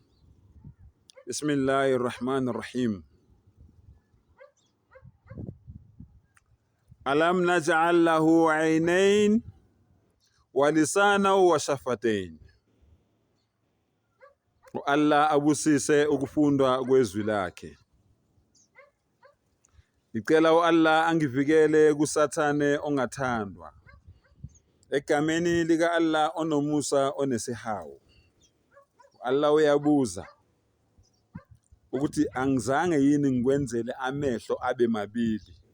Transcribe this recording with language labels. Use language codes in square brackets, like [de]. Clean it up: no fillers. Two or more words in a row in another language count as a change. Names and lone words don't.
[ar] بسم الله الرحمن الرحيم. ألم نجعل له عينين ولسانا وشفتين. [zu] Allah abusise ukufundwa kwezwi lakhe. Ngicela Allah angivikele kusathane ongathandwa. Egameni lika Allah onomusa onesihawu. Allah uyabuza ukuthi angizange yini ngikwenzele amehlo abe mabili.